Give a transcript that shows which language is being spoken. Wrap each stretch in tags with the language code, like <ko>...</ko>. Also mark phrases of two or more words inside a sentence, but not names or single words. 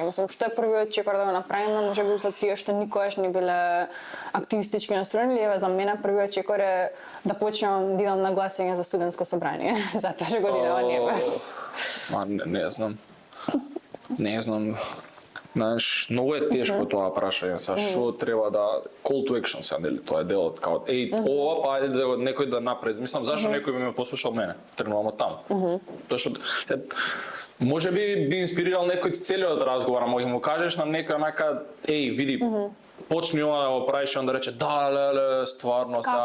<mk>Мислам, што е првиот чекор да го направиме, можеби за тие што никогаш не биле активистички настроени, или еве за мене првиот чекор е да почнам да идам на гласање за студентско собрание, затоа што годинава не е. Не знам. Не знам. Знаеш, многу е тешко тоа прашање, са што треба да</mk> <en>call to action</en> <mk>сега, нели, тоа е делот као ова па ајде да некој да направи. Мислам зашто некој би ме послушал мене, тренувам од таму. Тоа што можеби би инспирирал некој целиот разговор, ама ќе му кажеш на некој онака види, почни ова да го правиш и он да рече да, леле, стварно сега.</mk>